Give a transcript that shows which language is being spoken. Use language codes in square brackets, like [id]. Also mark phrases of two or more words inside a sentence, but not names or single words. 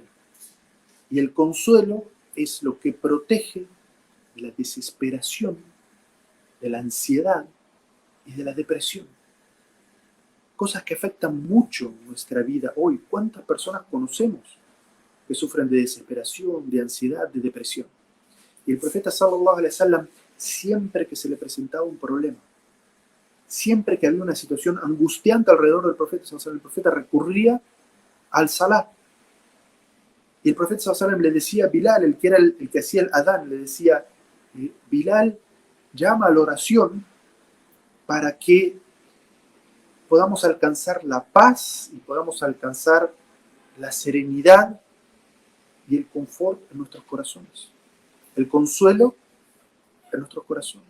[es] Y el consuelo es lo que protege de la desesperación, de la ansiedad y de la depresión. Cosas que afectan mucho nuestra vida hoy. ¿Cuántas personas conocemos que sufren de desesperación, de ansiedad, de depresión? Y el profeta [ar] صلى الله عليه وسلم, [es] siempre que se le presentaba un problema, siempre que había una situación angustiante alrededor del profeta [ar] صلى الله عليه وسلم, [es] el profeta recurría al salah. Y el profeta [ar] صلى الله عليه وسلم [es] le decía a Bilal, el que era el que hacía el adán, le decía, Bilal, llama a la oración para que podamos alcanzar la paz y podamos alcanzar la serenidad y el confort en nuestros corazones, el consuelo en nuestros corazones.